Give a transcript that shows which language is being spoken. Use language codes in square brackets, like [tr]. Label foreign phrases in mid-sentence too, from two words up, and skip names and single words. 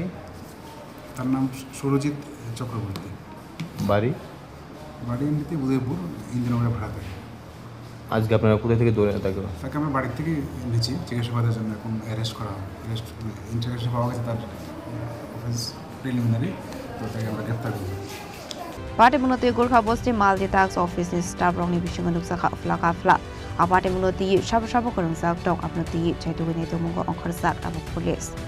[bn] তার নাম সুরজিৎ চক্রবর্তী বাড়ি এমনিতে উদয়পুর ইন্দিরানগরে ভাড়া থাকে আজকে আপনারা কোথায় থেকে ধরে তাকে আমরা বাড়ির থেকে নিয়েছি জিজ্ঞাসাবাদের জন্য এখন অ্যারেস্ট করা হবে ইন্টারগ্রেশন পাওয়া গেছে তার [en] office preliminary [bn] তো তাকে আমরা গ্রেফতার করব [trp] Apati Munoti Gurkhabasti [en] Multitask Office [trp] ni staff rongni bisingo saka flakafla Apati Munoti Shabo Khorang sak dong apnoti chaitugini tumungo ongkharsak abo police